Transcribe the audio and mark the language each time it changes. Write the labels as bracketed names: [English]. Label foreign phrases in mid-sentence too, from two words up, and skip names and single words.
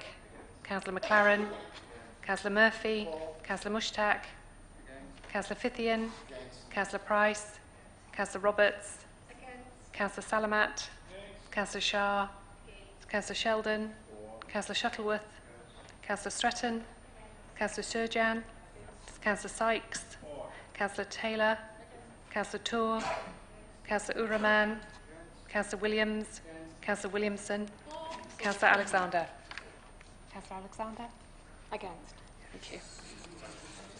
[English] Councillor McLaren, Councillor Murphy, Councillor Mushtaq, Councillor Fithian, Councillor Price, Councillor Roberts, Councillor Salamat, Councillor Shah, Councillor Sheldon, Councillor Shuttleworth, Councillor Stretton, Councillor Surjan, Councillor Sykes, Councillor Taylor, Councillor Tour, Councillor Uraman, Councillor Williams, Councillor Williamson, Councillor Alexander. Councillor Alexander? Against. Thank you.